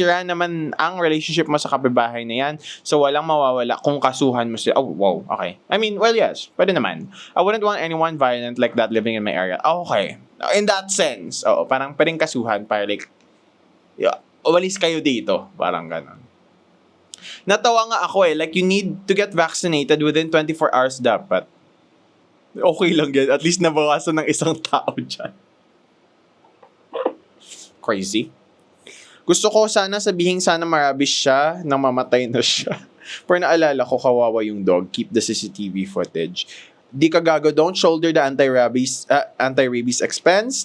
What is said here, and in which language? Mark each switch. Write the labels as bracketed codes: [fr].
[tl] Sira naman ang relationship mo sa kapitbahay na yan. So, walang mawawala kung kasuhan mo sila. [en] Oh, wow. Okay. I mean, well, yes. [tl] Pwede naman. [en] I wouldn't want anyone violent like that living in my area. [tl] Okay. In that sense. Oo, parang pwedeng kasuhan para like, umalis kayo dito. Parang ganon. Natawa nga ako like [en] you need to get vaccinated within 24 hours [tl] dapat. Okay lang yan. At least nabawasan ng isang tao dyan. Crazy. Gusto ko sana sana marabis siya nang mamatay na siya. Pero naalala ko kawawa yung dog. [en] Keep the CCTV footage. [tl] Di ka gago, [en] don't shoulder the anti-rabies expense.